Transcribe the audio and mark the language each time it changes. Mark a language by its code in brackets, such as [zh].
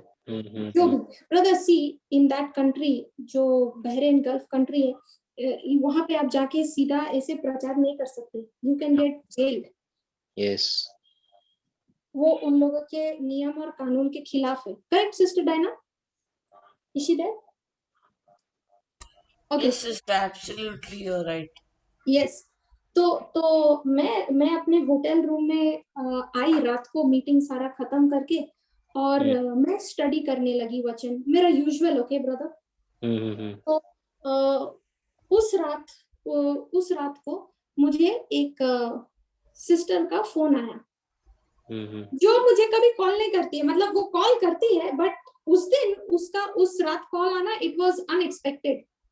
[hi] जो brother C in that country, जो Bahrain gulf country है, वहां पे आप जाके सीधा ऐसे प्रचार नहीं कर सकते, [en] You can get jailed. Yes, [hi] वो उन लोगों के नियम और कानून के खिलाफ है। [en] Correct sister Diana? Is she there? Okay, Yes, sister, absolutely, you're right. Yes. [hi] तो मैं अपने होटल रूम में आई रात को, मीटिंग सारा खत्म करके, और मैं स्टडी करने लगी वचन, मेरा यूजुअल। ओके ब्रदर, तो उस रात को मुझे एक सिस्टर का फोन आया, जो मुझे कभी कॉल नहीं करती है, मतलब वो कॉल करती है, बट उस दिन उसका उस रात कॉल आना, [en] It was unexpected.